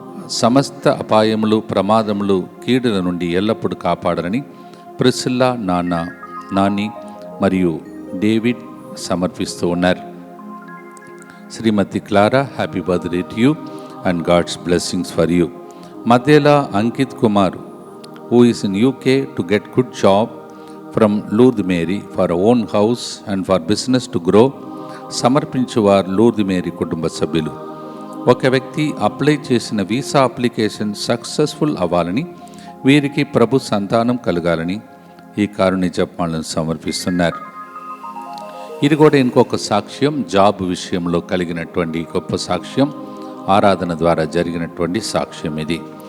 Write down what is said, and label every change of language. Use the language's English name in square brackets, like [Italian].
[Telugu] సమస్త అపాయములు, ప్రమాదములు, కీడుల నుండి ఎల్లప్పుడూ కాపాడరని ప్రిసిల్లా, నాని మరియు డేవిడ్ సమర్పిస్తూ ఉన్నారు. [English] Shrimati Clara, happy birthday to you and God's blessings for you. [Telugu] మధ్యలా [English] Ankit Kumar, who is in UK to get good job from Lourdes Mary for a own house and for business to grow, [Telugu] సమర్పించువారు Lourdu Mary కుటుంబ సభ్యులు. ఒక వ్యక్తి apply చేసిన visa application successful అవ్వాలని, వీరికి ప్రభు సంతానం కలగాలని ఈ కారుణ్య జపమాలను సమర్పిస్తున్నారు. ఇది కూడా ఇంకొక సాక్ష్యం, జాబ్ విషయంలో కలిగినటువంటి గొప్ప సాక్ష్యం, ఆరాధన ద్వారా జరిగినటువంటి సాక్ష్యం ఇది.